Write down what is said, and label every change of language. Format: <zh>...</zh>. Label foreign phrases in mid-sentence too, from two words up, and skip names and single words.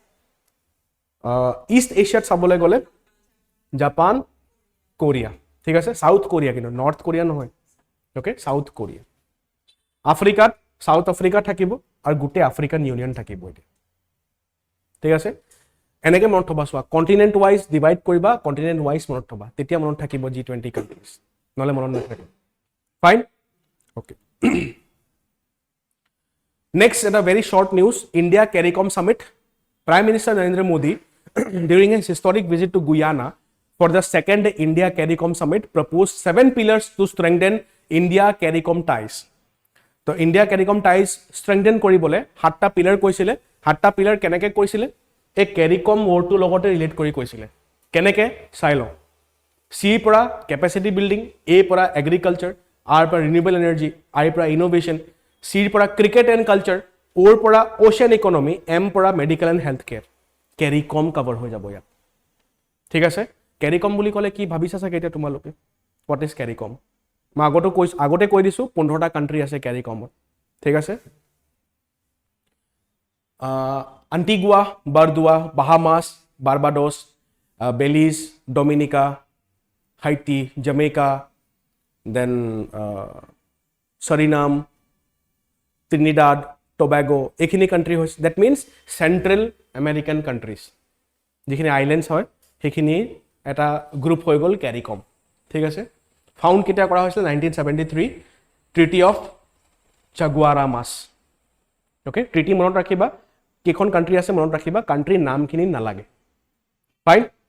<as>ইষ্ট এছিয়াত চাবলৈ গ'লে জাপান কোৰিয়া ঠিক আছে সাউথ কোৰিয়া কিন্তু নৰ্থ কোৰিয়া নহয় ওকে সাউথ কোৰিয়া আফ্ৰিকাত সাউথ আফ্ৰিকা থাকিব আৰু গোটেই আফ্ৰিকান ইউনিয়ন থাকিব এতিয়া ঠিক আছে এনেকে মনত থবা চোৱা</as> <en>continent wise divide</en> <as>কৰিবা</as> <en>continent wise</en> <as>মনত থবা তেতিয়া মনত থাকিব G20 কাণ্ট্ৰিজ নহলে মনত নাথাকে</as> <en>fine okay next এটা very short news India Caricom summit prime minister Narendra Modi during his historic visit to Guyana for the second India-Caricom summit proposed 7 pillars to strengthen India-Caricom ties</en> <as>তো</as> <en>India-Caricom ties strengthen</en> <as>কৰিবলৈ 7টা পিলাৰ কৈছিলে 7টা পিলাৰ কেনেকৈ কৈছিলে এই CARICOM ৱৰ্ডটোৰ লগতে ৰিলেট কৰি কৈছিলে কেনেকৈ চাই লওঁ C পৰা</as> <en>capacity building</en> <as>A পৰা agriculture R পৰা</as> <en>renewable energy</en> <as>I পৰা innovation C পৰা</as> <en>cricket and culture</en> <as>O পৰা</as> <en>ocean economy</en> <as>M পৰা</as> <en>medical and health care</en> <as>CARICOM cover হৈ যাব ইয়াত ঠিক আছে CARICOM বুলি ক'লে কি ভাবিছা চাগে এতিয়া তোমালোকে</as> <en>what is CARICOM</en> <as>মই আগতে কৈ দিছো 15টা কাণ্ট্ৰি আছে CARICOMত ঠিক আছে Antigua, Barbuda, Bahamas, Barbados, Belize, Dominica, Haiti, Jamaica, then Suriname, Trinidad, Tobago, এইখিনি কাণ্ট্ৰি হৈছে</as> <en>that means Central American countries</en> <as>যিখিনি আইল্যান্ডস হয় সেইখিনি এটা গ্ৰুপ হৈ গ'ল CARICOM ঠিক আছে ফাউন্ড কেতিয়া কৰা হৈছিল 1973 Treaty of Chaguaramas ওকে ট্ৰিটি মনত ৰাখিবা কেখন কাণ্ট্ৰি আছে মনত ৰাখিবা কাণ্ট্ৰি নামখিনি নালাগে ফাইন</as>